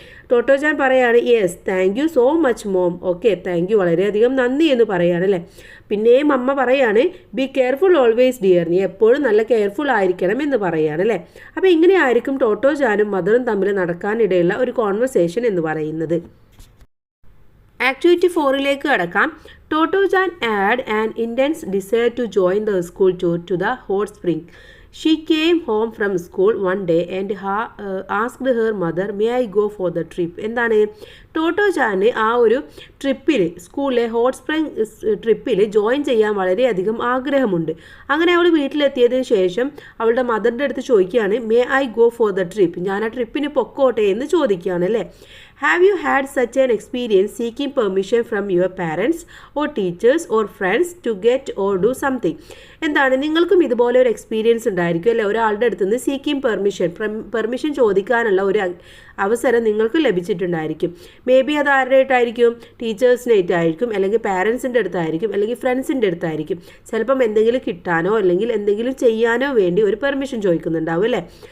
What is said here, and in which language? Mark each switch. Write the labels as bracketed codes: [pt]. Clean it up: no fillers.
[ml] ടോട്ടോ-ചാൻ പറയാണ്, [en] Yes thank you so much mom. [ml] Okay, thank you, വളരെയധികം നന്ദി എന്ന് പറയാണല്ലേ. പിന്നെയും അമ്മ പറയാണ്, [en] Be careful always dear. [ml] നീ എപ്പോഴും നല്ല കെയർഫുൾ ആയിരിക്കണം എന്ന് പറയാണല്ലേ. അപ്പോൾ ഇങ്ങനെയായിരിക്കും ടോട്ടോ-ചാനും മദറും തമ്മിൽ നടക്കാനിടയുള്ള ഒരു കോൺവെർസേഷൻ എന്ന് പറയുന്നത്. ആക്ടിവിറ്റി 4ലേക്ക് കടക്കാം. [en] Totto-chan had an intense desire to join the school tour to the hot spring. She came home from school one day and asked her mother, may I go for the trip. [ml] എന്താണ്, ടോട്ടോ-ചാന് ആ ഒരു ട്രിപ്പിൽ, സ്കൂളിലെ hot spring ട്രിപ്പിൽ join ചെയ്യാൻ വളരെയധികം ആഗ്രഹമുണ്ട്. അങ്ങനെ അവൾ വീട്ടിലെത്തിയതിന് ശേഷം അവളുടെ മദറിൻ്റെ അടുത്ത് ചോദിക്കുകയാണ്, [en] may I go for the trip, [ml] ഞാൻ ആ ട്രിപ്പിന് പൊക്കോട്ടെ എന്ന് ചോദിക്കുകയാണ് അല്ലേ. [en] Have you had such an experience seeking permission from your parents or teachers or friends to get or do something? [ml] എന്താണ്, നിങ്ങൾക്കും ഇതുപോലെ ഒരു എക്സ്പീരിയൻസ് ഉണ്ടായിരിക്കും അല്ലേ, ഒരാളുടെ അടുത്ത് നിന്ന് സീക്കിംഗ് പെർമിഷൻ ചോദിക്കാനുള്ള ഒരു അവസരം നിങ്ങൾക്ക് ലഭിച്ചിട്ടുണ്ടായിരിക്കും. മേ ബി അത് ആരുടെ അടുത്തായിരിക്കും, ടീച്ചേഴ്സിനായിട്ടായിരിക്കും, അല്ലെങ്കിൽ പാരൻസിൻ്റെ അടുത്തായിരിക്കും, അല്ലെങ്കിൽ ഫ്രണ്ട്സിൻ്റെ അടുത്തായിരിക്കും. ചിലപ്പം എന്തെങ്കിലും കിട്ടാനോ അല്ലെങ്കിൽ എന്തെങ്കിലും ചെയ്യാനോ വേണ്ടി ഒരു പെർമിഷൻ ചോദിക്കുന്നുണ്ടാവും അല്ലേ.